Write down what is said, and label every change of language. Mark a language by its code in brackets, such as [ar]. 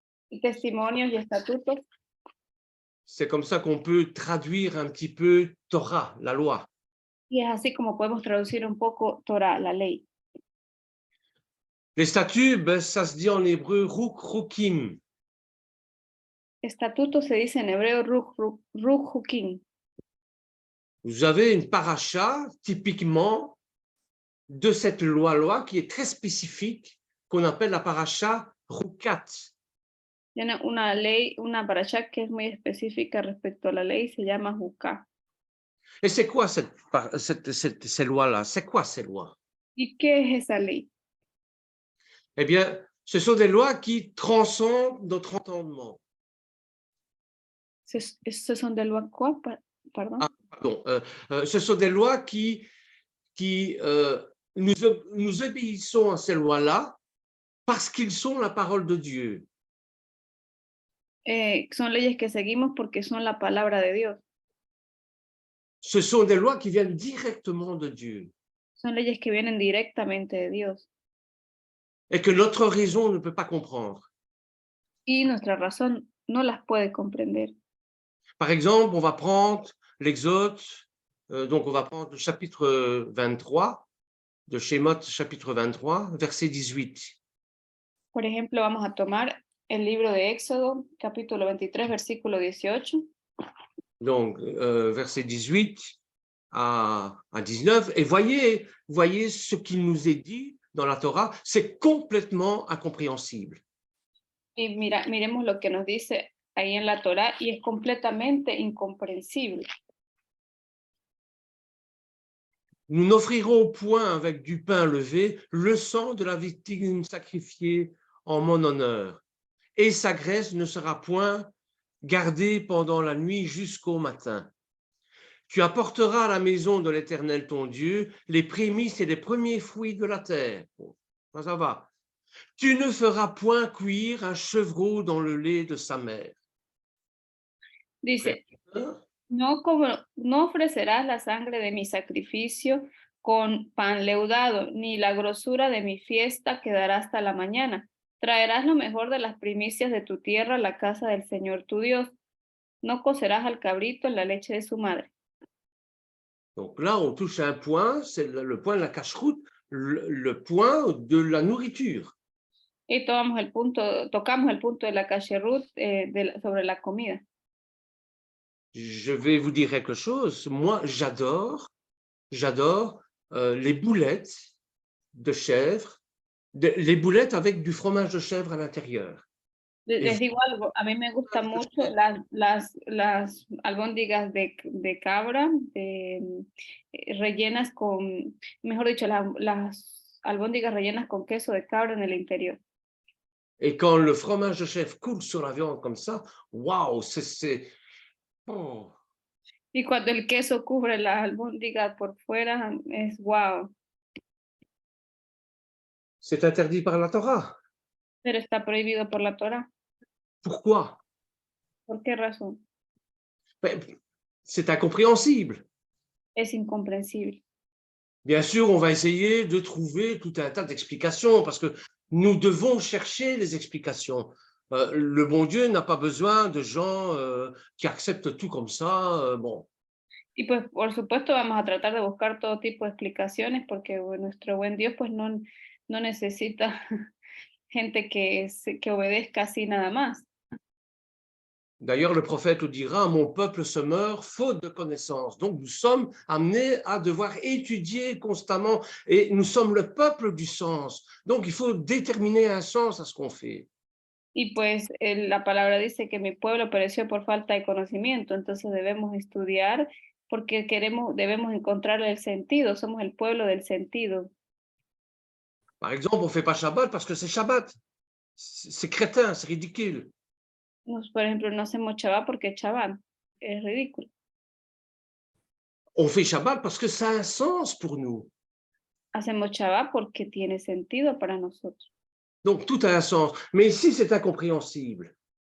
[es] y testimonios y estatutos. [fr] c'est comme ça qu'on peut traduire un petit peu Torah, la loi. [es] Y es así como podemos traducir un poco Torá, la ley. [fr] Les statuts, ben, ça se dit en hébreu rukim. [es] Estatuto se dice en hebreo ruch hukim. [fr] Vous avez une paracha typiquement de cette loi qui est très spécifique, qu'on appelle la paracha rukat. [es] Tiene una ley, una parashá que es muy específica respecto a la ley, se llama Juká. [fr] Et c'est quoi ces lois-là? C'est quoi ces lois? [es] ¿Y qué es esa ley? [fr] Eh bien, ce sont des lois qui transcendent notre entendement. Ce sont des lois quoi? Pardon? Ah, pardon. Ce sont des lois qui nous obéissons à ces lois-là parce qu'ils sont la parole de Dieu. [es] Son leyes que seguimos porque son la palabra de Dios. [fr] Ce sont des lois qui viennent directement de Dieu. [es] Son leyes que vienen directamente de Dios. [fr] Et que notre raison ne peut pas comprendre. [es] Y nuestra razón no las puede comprender. [fr] Par exemple, on va prendre l'Exode, donc on va prendre le chapitre 23, de Shemot, chapitre 23, verset 18. [es] Por ejemplo, vamos a tomar el libro de Éxodo, capítulo 23, versículo 18. [fr] Donc, verset 18 à 19. Et voyez ce qu'il nous est dit dans la Torah, c'est complètement incompréhensible. [es] Y miremos lo que nos dice ahí en la Torá y es completamente incomprensible. [fr] Nous n'offrirons point avec du pain levé le sang de la victime sacrifiée en mon honneur, et sa graisse ne sera point gardée pendant la nuit jusqu'au matin. Tu apporteras à la maison de l'Éternel ton Dieu les prémices et les premiers fruits de la terre. Bon, ça va. Tu ne feras point cuire un chevreau dans le lait de sa mère. [es] Dice, no ofrecerás la sangre de mi sacrificio con pan leudado, ni la grosura de mi fiesta quedará hasta la mañana. Traerás lo mejor de las primicias de tu tierra a la casa del Señor tu Dios. No cocerás al cabrito en la leche de su madre. [fr] Donc là, on touche à un point, c'est le point de la cacheroute, le point de la nourriture. [es] Y tocamos el punto de la kasherut sobre la comida. [fr] Je vais vous dire quelque chose. Moi, j'adore les boulettes de chèvre, les boulettes avec du fromage de chèvre à l'intérieur. [es] Les digo algo, a mí me gustan mucho las albóndigas de cabra, rellenas con, mejor dicho, las albóndigas rellenas con queso de cabra en el interior. [fr] Et quand le fromage de chèvre coule sur la viande comme ça, waouh, Oh, [es] Y cuando el queso cubre la albóndiga por fuera, es wow. [fr] c'est interdit par la Torah. [es] Pero está prohibido por la Torah. [fr] Pourquoi? [es] ¿Por qué razón? [fr] Ben, c'est incompréhensible. [es] Es incomprensible. [fr] Bien sûr, on va essayer de trouver tout un tas d'explications parce que nous devons chercher les explications. Le bon Dieu n'a pas besoin de gens qui acceptent tout comme ça. Bon, [es] Y pues, por supuesto, vamos a tratar de buscar todo tipo de explicaciones porque nuestro buen Dios pues no necesita gente que obedezca así nada más. [fr] d'ailleurs, le prophète nous dira, mon peuple se meurt faute de connaissance. Donc, nous sommes amenés à devoir étudier constamment et nous sommes le peuple du sens. Donc, il faut déterminer un sens à ce qu'on fait. [es] Y pues la palabra dice que mi pueblo pereció por falta de conocimiento, entonces debemos estudiar porque debemos encontrar el sentido, somos el pueblo del sentido. [fr] Par exemple, on ne fait pas Shabbat parce que c'est Shabbat. C'est crétin, c'est ridicule. [es] Por ejemplo, no hacemos Shabbat porque Shabbat es ridículo. [fr] On fait Shabbat parce que ça a un sens pour nous. [es] Hacemos Shabbat porque tiene sentido para nosotros. [fr] Donc, tout a un sens. Mais ici, c'est incompréhensible.